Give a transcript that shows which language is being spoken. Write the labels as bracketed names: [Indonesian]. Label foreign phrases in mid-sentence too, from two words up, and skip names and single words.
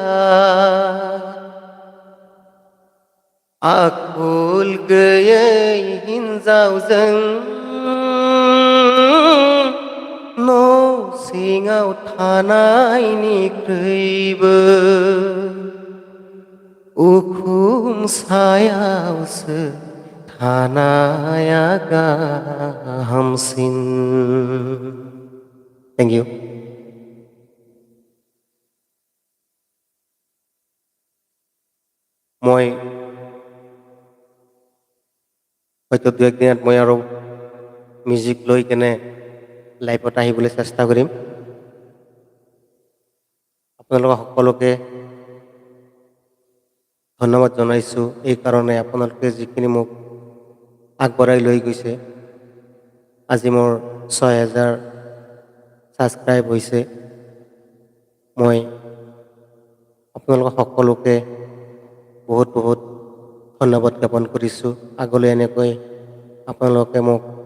[Bodo] आखुल गैयै हिन्जावजों न' सिङाव थानायनिख्रुइबो उखुम सायावसो थानाया गाहामसिन [English] thank you [Assamese] মই হয়তো দুই একদিনত মই আৰু মিউজিক লৈ কেনে লাইভত আহিবলৈ চেষ্টা কৰিম আপোনালোক সকলোকে ধন্যবাদ জনাইছোঁ এই কাৰণে আপোনালোকে যিখিনি মোক আগবঢ়াই লৈ গৈছে আজি মোৰ ৬,০০০ ছাবস্ক্ৰাইব হৈছে মই আপোনালোক সকলোকে বহুত বহুত ধন্যবাদ জ্ঞাপন কৰিছোঁ আগলৈ এনেকৈ আপোনালোকে মোক